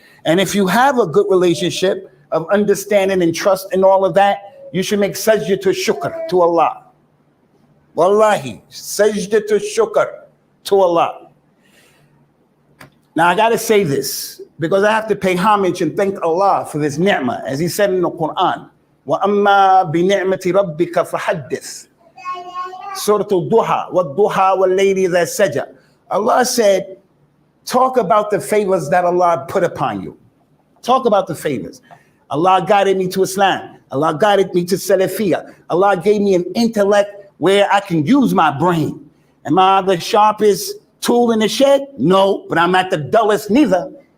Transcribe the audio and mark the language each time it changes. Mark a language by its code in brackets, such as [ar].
[en] And if you have a good relationship of understanding and trust and all of that, you should make sajda to shukr to Allah. Wallahi, sajda to shukr to Allah. Now I got to say this, because I have to pay homage and thank Allah for this ni'mah, as he said in the Quran. [ar] وَأَمَّا بِنِعْمَةِ رَبِّكَ فَحَدِّثْ. Surah Al-Duha, وَالضُّحَى وَاللَّيْلِ إِذَا سَجَى. [en] Allah said, talk about the favors that Allah put upon you. Talk about the favors. Allah guided me to Islam. Allah guided me to Salafiyah. Allah gave me an intellect where I can use my brain. Am I the sharpest tool in the shed? No, but I'm not the dullest neither.